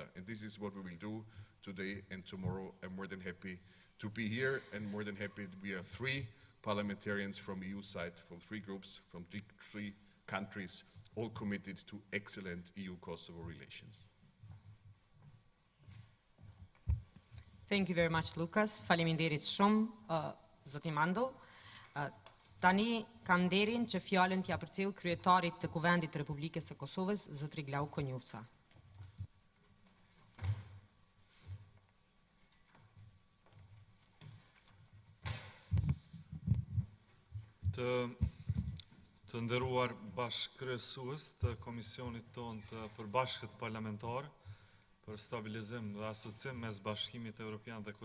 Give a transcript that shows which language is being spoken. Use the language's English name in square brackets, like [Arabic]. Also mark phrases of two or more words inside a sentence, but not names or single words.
[English] And this is what we will do today and tomorrow. I'm more than happy to be here, and more than happy that we are 3 parliamentarians from EU side, from 3 groups, from 3 countries, all committed to excellent EU-Kosovo relations. Thank you very much, Lucas. [Albanian] Faleminderit shumë, zoti Mandel. Tani kam nderin që fjalën t'ja përcjell kryetarit të Kuvendit të Republikës së Kosovës, zotri Glau Konjufca. Të nderuar bashkëkryesues të Komisionit tonë të përbashkët parlamentar për Stabilizim dhe Asociim mes Bashkimit Evropian dhe